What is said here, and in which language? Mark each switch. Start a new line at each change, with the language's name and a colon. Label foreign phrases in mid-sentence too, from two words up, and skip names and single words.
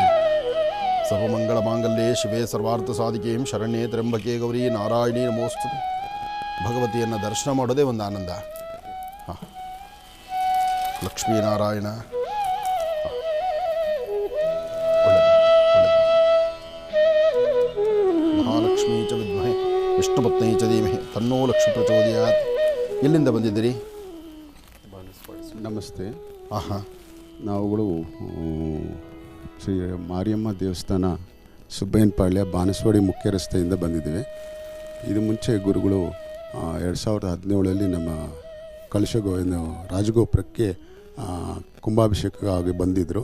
Sanskrit: ಸರ್ವಮಂಗಳ ಮಾಂಗಲ್ಯೆ ಶಿವೆ ಸರ್ವಾರ್ಥ ಸಾಧಿಕೆಯಂ ಶರಣ್ಯೇ ತ್ರ್ಯಂಬಕೆ ಗೌರಿ ನಾರಾಯಣಿ ನಮೋಸ್ತುತೆ.
Kannada: ಭಗವತಿಯನ್ನು ದರ್ಶನ ಮಾಡೋದೇ ಒಂದು ಆನಂದ. ಹಾಂ, ಲಕ್ಷ್ಮೀನಾರಾಯಣ.
Sanskrit: ಮಹಾಲಕ್ಷ್ಮೀ ಚ ವಿದ್ಮಹೆ ವಿಷ್ಣುಪತ್ನೈ ಚ ಧೀಮಹಿ ತನ್ನೋ ಲಕ್ಷ್ಮೀ ಪ್ರಚೋದಯಾತ್.
Kannada: ಎಲ್ಲಿಂದ ಬಂದಿದ್ದೀರಿ? ನಮಸ್ತೆ. ಹಾಂ, ನಾವುಗಳು ಶ್ರೀ ಮಾರಿಯಮ್ಮ ದೇವಸ್ಥಾನ ಸುಬ್ಬಯ್ಯನಪಾಳ್ಯ ಬಾನಸವಾಡಿ ಮುಖ್ಯ ರಸ್ತೆಯಿಂದ ಬಂದಿದ್ದೇವೆ. ಇದು ಮುಂಚೆ ಗುರುಗಳು 2017 ನಮ್ಮ ರಾಜಗೋಪುರಕ್ಕೆ ಕುಂಭಾಭಿಷೇಕ ಆಗಿ ಬಂದಿದ್ದರು.